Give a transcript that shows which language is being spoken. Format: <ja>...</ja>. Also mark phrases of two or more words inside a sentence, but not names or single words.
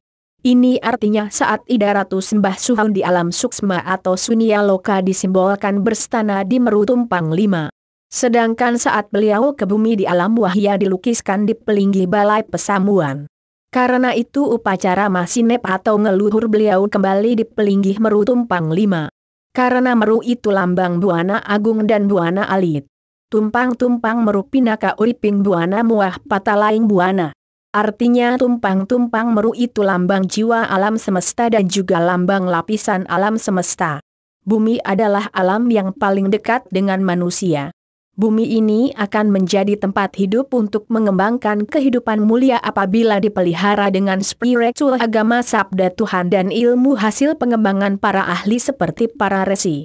<id>Ini artinya saat Ida Ratu Sembah Suun di alam suksma atau sunia loka disimbolkan berstana di Meru Tumpang 5. Sedangkan saat beliau ke bumi di alam wahya dilukiskan di pelinggi Balai Pesamuan. Karena itu upacara masinep atau ngeluhur beliau kembali di pelinggi Meru Tumpang 5. Karena Meru itu lambang Buana Agung dan Buana Alit.</id> <ban>Tumpang-tumpang Meru pinaka uriping Buana muah patalaing Buana.</ban> <id>Artinya tumpang-tumpang Meru itu lambang jiwa alam semesta dan juga lambang lapisan alam semesta. Bumi adalah alam yang paling dekat dengan manusia. Bumi ini akan menjadi tempat hidup untuk mengembangkan kehidupan mulia apabila dipelihara dengan spiritual agama sabda Tuhan dan ilmu hasil pengembangan para ahli seperti para resi.</id>